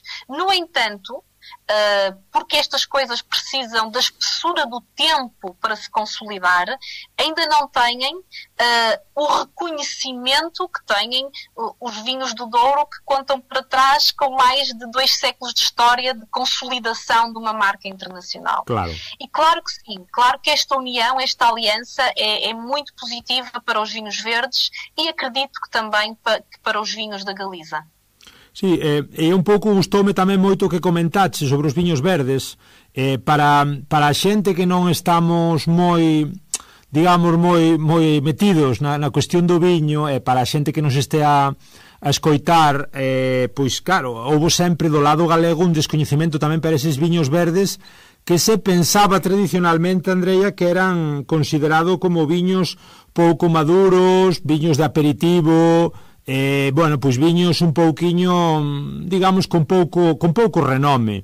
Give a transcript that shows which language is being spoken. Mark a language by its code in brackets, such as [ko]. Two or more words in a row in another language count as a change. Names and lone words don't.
[pt] No entanto, porque estas coisas precisam da espessura do tempo para se consolidar, ainda não têm o reconhecimento que têm os vinhos do Douro, que contam para trás com mais de 2 séculos de história de consolidação de uma marca internacional. Claro. E claro que sim, claro que esta união, esta aliança é muito positiva para os vinhos verdes e acredito que também para os vinhos da Galiza. [gl] Sí, e un pouco gustoume tamén moito o que comentaste sobre os viños verdes, para a xente que non estamos moi metidos na cuestión do viño, e para a xente que nos estea a escoitar, pois claro, houve sempre do lado galego un descoñecemento tamén para eses viños verdes que se pensaba tradicionalmente, Andrea, que eran considerados como viños pouco maduros, viños de aperitivo, pois viños un pouquiño, digamos, con pouco renome.